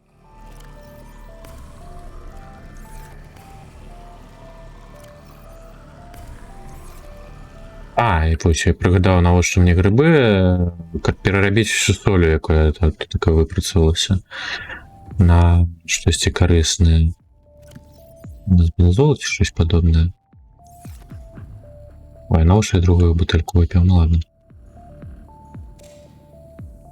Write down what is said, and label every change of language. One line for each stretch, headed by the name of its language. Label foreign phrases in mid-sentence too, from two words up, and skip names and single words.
Belarusian: А, і вось я прыгадаў, навошта мне грыбы, каб перарабіць солю, якая так выпрацавалася на штосьці карыснае.
Russian: У нас было золото,
Belarusian: щось падобнае. Ой, навошта я другую бутэльку выпіў,
Russian: ну ладно.